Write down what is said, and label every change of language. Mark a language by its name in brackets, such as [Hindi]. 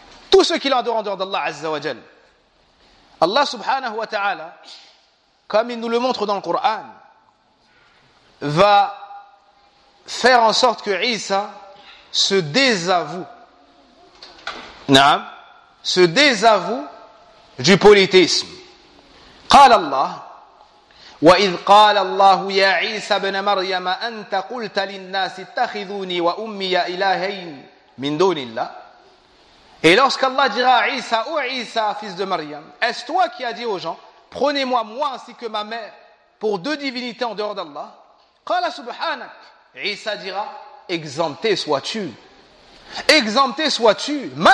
[French] Tous ceux qui l'ont adoré en dehors d'Allah, Azza wa Jal. Allah subhanahu wa ta'ala, comme il nous le montre dans le Coran, va faire en sorte que Isa se désavoue. Naam. Se désavoue du polythéisme. [Arabic] قال الله وإذ قال الله يا عيسى ابن مريم أنت قلت للناس اتخذوني وأمي إلهين من دون الله. [French] Et lorsque Allah dira à Isa, ô Isa, fils de Maryam, est-ce toi qui as dit aux gens, prenez-moi moi ainsi que ma mère pour deux divinités en dehors d'Allah? [Arabic] قال سبحانك. [French] Isa dira, exempté sois-tu. Exempté sois-tu.